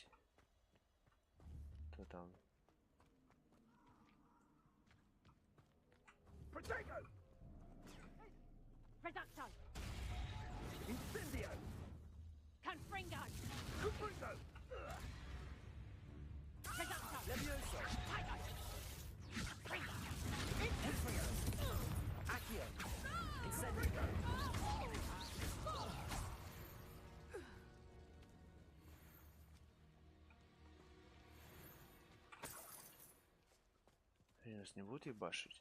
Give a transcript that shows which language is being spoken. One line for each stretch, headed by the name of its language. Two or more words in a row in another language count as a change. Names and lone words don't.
Russian: Кто там?
English: Potato!
Latin: Reducto! Incendio! Confringo! Confringo! Reducto! Levioso.
English: Potato! Fringo!
Latin: Confringo. Accio. Incendio.
Russian: Они нас не будут ебашить?